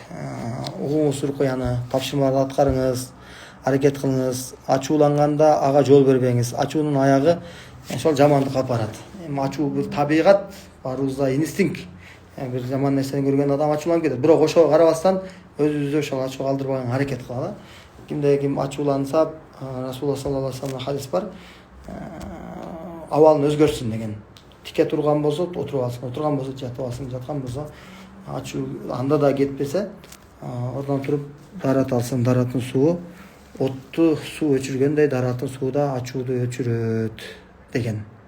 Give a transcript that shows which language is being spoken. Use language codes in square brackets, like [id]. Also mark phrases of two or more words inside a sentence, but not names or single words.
[ky] Угуңуз рукуяны, тапшырмаларды аткарыңыз, аракет кылыңыз. Ачууланганда ага жол бербеңиз. Ачуунун аягы ошол жамандыкка алып барат. Ачуу бир табигат, баарыбызда инстинкт. Бир жаман нерсени көргөн адам ачууланып кетет. Бирок ошого карабастан өзүбүздү ошол ачууга алдырбаган аракет кылалы. Кимде ким ачууланса, Расулуллах [ar] صلى الله عليه وسلم [ky] хадис бар. Абалын өзгөртсүн деген. Тике турган болсо отуруп алсын, отурган болсо жатып алсын, жаткан болсо ачуу анда да кетпесе, ордон туруп дарат алсын, дараттын суу отту суу өчүргөндөй дараттын суу да ачууду өчүрөт деген.